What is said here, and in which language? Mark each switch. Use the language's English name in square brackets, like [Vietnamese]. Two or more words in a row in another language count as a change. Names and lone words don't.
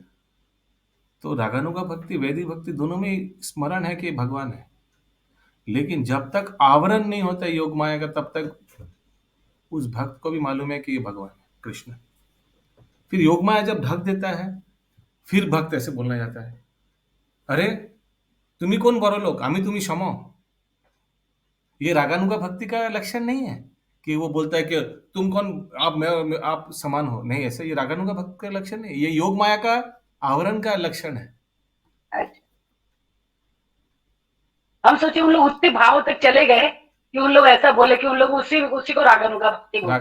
[Hindi] तो रागानुगा भक्ति वैदिक भक्ति दोनों में स्मरण है कि भगवान है, लेकिन जब तक आवरण नहीं होता योग माया का तब तक उस भक्त को भी मालूम है कि ये भगवान है कृष्ण। फिर योग माया जब ढक देता है फिर भक्त ऐसे बोलना जाता है, अरे [Bangla] তুমি কোন বড় লোক, আমি তুমি সম। [Hindi] ये रागानुगा भक्ति का लक्षण नहीं है कि वो बोलता है कि तुम कौन, आप समान हो, नहीं, ऐसा ये रागानुगा भक्ति का लक्षण नहीं, ये योग माया का आवरण का लक्षण है। हम सोचे उन लोग उतने भाव तक चले गए कि उन लोग ऐसा बोले कि उन लोग उसी को रागानुगा भक्ति बोलते हैं।